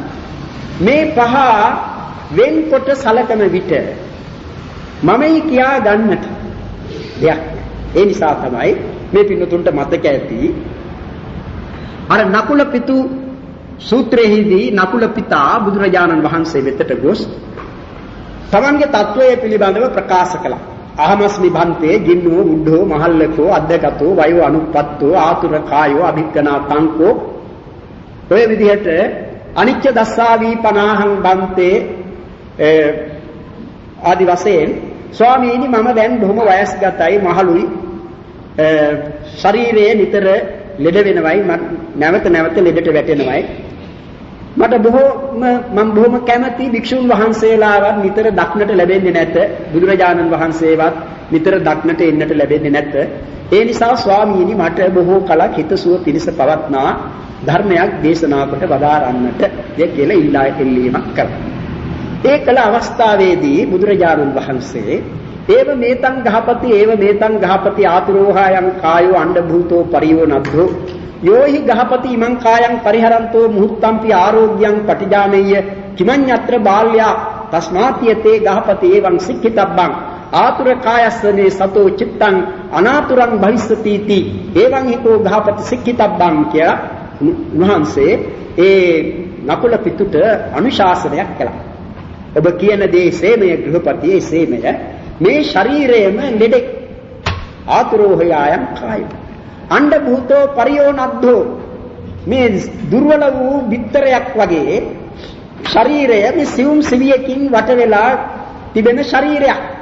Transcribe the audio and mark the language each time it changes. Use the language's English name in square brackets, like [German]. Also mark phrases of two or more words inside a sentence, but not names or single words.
[Sinhala] මේ පහ වෙන්කොට සලකන විට මමයි කියා ගන්නට දෙයක්. ඒ නිසා තමයි මේ පින්නතුන්ට මතක ඇති අර නකුල පිතු සූත්‍රයේදී නකුල පිතා බුදුරජාණන් වහන්සේ වෙතට ගොස් තමන්ගේ තත්වයේ පිළිබඳව ප්‍රකාශ කළා. [Pali] අහමස්මි භන්තේ ජින්නෝ බුද්ධෝ මහල්ලකෝ අද්දකතෝ වයෝ අනුප්පත්තෝ ආතුර කායෝ අභික්කනා තංකෝ [Sinhala] ඔය විදිහට [Pali] අනිච්ච දස්සාවි 50න් බන්තේ [Sinhala] ආදි වශයෙන් ස්වාමීනි මම දැන් බොහොම වයස්ගතයි, මහලුයි, ශරීරයේ නිතර ලෙඩ වෙනවයි, නැවත ලෙඩට වැටෙනවයි. මට බොහොම කැමැති භික්ෂුන් වහන්සේලාවත් නිතර දක්නට ලැබෙන්නේ නැත. බුදුරජාණන් වහන්සේවත් නිතර දක්නට එන්නට ලැබෙන්නේ නැත. ඒ නිසා ස්වාමීනි මට බොහෝ කලක් හිතසුව පිණිස පවත්නා ධර්මයක් දේශනා කොට වදාරන්නට කියලා ඉල්ලීමක් කළා. ඒ කල අවස්ථාවේදී බුදුරජාණන් වහන්සේ [Pali] ඒව මේතං ගහපති ආතුරෝහායන් කායෝ අණ්ඩ භූතෝ පරියෝ නද්ධෝ යෝහි ගහපති ඉමං කායං පරිහරන්තෝ මුහුත්තම්පි ආරෝග්‍යං පටිජානෙය්‍ය කිමඤ්ඤත්‍ර බාල්‍යා තස්මාතියතේ ගහපති එවං සික්ඛිතබ්බං ආතුර කායස්සනේ සතෝ චිත්තං අනාතුරං භවිස්සති තී එවං හිතෝ ගහපති සික්ඛිතබ්බං [Sinhala] කිය උන්වහන්සේ ඒ නකුල පිටුට අනුශාසනයක් කළා. ඔබ කියන දේ සේමය ගෘහපතියේ සේමය මේ ශරීරයේම ලෙඩෙක් [Pali] ආතුරෝහයායන් කාය අණ්ඩ භූතෝ පරියෝ නද්ධෝ [Sinhala] මේ දුර්වල වූ බිත්තරයක් වගේ ශරීරය මේ සිවුම් සිවියකින් වට වෙලා තිබෙන ශරීරයක්.